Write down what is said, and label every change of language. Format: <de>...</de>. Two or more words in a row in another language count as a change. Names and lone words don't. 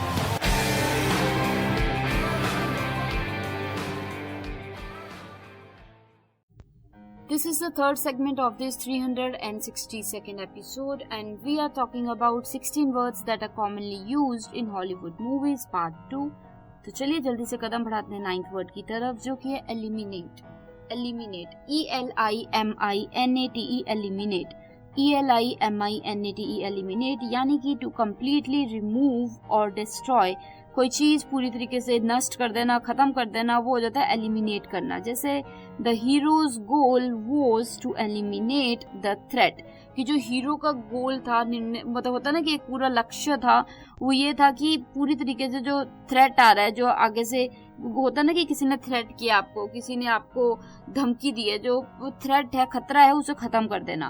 <en>This is the third segment of this 362nd episode, and we are talking about 16 words that are commonly used in Hollywood movies part 2.</en> <hi>तो चलिए जल्दी से कदम बढ़ाते हैं 9th वर्ड की तरफ, जो कि है eliminate.</hi> <en>Eliminate, E-L-I-M-I-N-A-T-E, eliminate. E-L-I-M-I-N-A-T-E, eliminate</en> <hi>यानी कि</hi> <en>to completely remove or destroy.</en> <hi>कोई चीज पूरी तरीके से नष्ट कर देना, खत्म कर देना, वो हो जाता है एलिमिनेट करना. जैसे</hi> <en>the hero's goal was to eliminate the threat,</en> <hi>कि जो हीरो का गोल था, मतलब होता ना कि एक पूरा लक्ष्य था, वो ये था कि पूरी तरीके से जो थ्रेट आ रहा है, जो आगे से होता ना कि किसी ने थ्रेट किया आपको, किसी ने आपको धमकी दी है, जो थ्रेट है, खतरा है, उसे खत्म कर देना.</hi>